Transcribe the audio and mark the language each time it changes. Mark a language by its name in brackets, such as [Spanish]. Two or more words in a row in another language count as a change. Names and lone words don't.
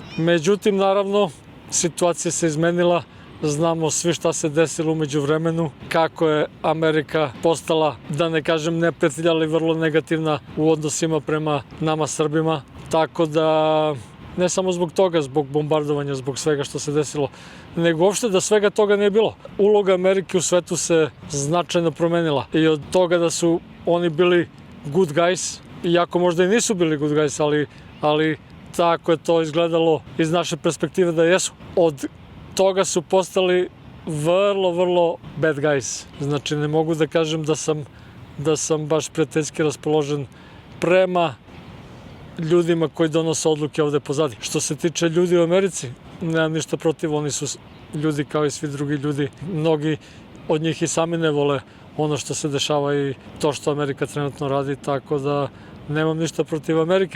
[Serbian] Međutim, naravno, situacija se izmenila, znamo svi šta se desilo umeđu vremenu, kako je Amerika postala, da ne kažem neprijatelj, ali vrlo negativna u odnosima prema nama Srbima, tako da ne samo zbog toga, zbog bombardovanja, zbog svega što se desilo, nego uopšte da svega toga nije bilo. Uloga Amerike u svetu se značajno promenila i od toga da su oni bili [English] good guys, [Serbian] iako možda i nisu bili [English] good guys, [Serbian] ali tako je to izgledalo iz naše perspektive da jesu. Od toga su postali vrlo [English] bad guys. [Serbian] Znači ne mogu da kažem da sam baš prijateljski raspoložen prema ljudima koji donose odluke ovde pozadi. Što se tiče ljudi u Americi, nemam ništa protiv, oni su ljudi kao i svi drugi ljudi. Mnogi od njih i sami ne vole ono što se dešava i to što Amerika trenutno radi, tako da nemam ništa protiv Amerike.